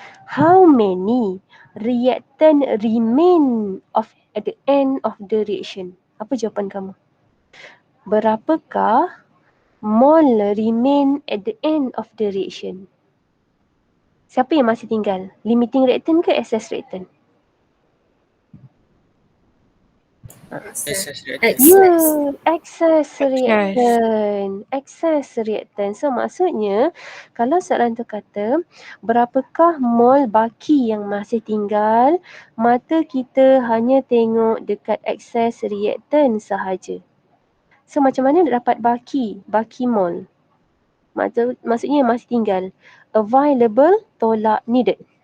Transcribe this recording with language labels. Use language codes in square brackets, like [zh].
[en] How many reactant remain at the end of the reaction? [ms] Apa jawapan kamu? Berapakah [en] mole remain at the end of the reaction? [ms] Siapa yang masih tinggal? [en] Limiting reactant [ms] ke [en] excess reactant? Excess reactant. Excess reactant. Excess reactant. [ms] So maksudnya kalau soalan tu kata berapakah mol baki yang masih tinggal, mata kita hanya tengok dekat excess reactant sahaja. So macam mana nak dapat baki mol? Maksudnya masih tinggal. [en] Available [ms] tolak [en] needed.